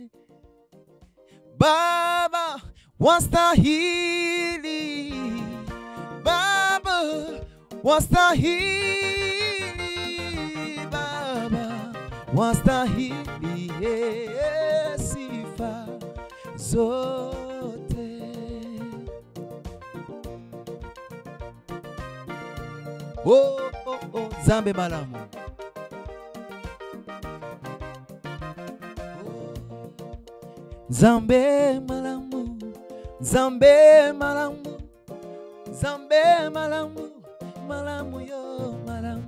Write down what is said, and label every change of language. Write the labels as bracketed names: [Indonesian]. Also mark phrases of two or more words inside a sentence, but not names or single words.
[Swahili] Baba wastahili, Baba wastahili, Baba wastahili sifa zote. [Lingala] Oh, oh, oh, zambe malamu. Zambe malamu, zambe malamu, zambe malamu, malamu yo malamu.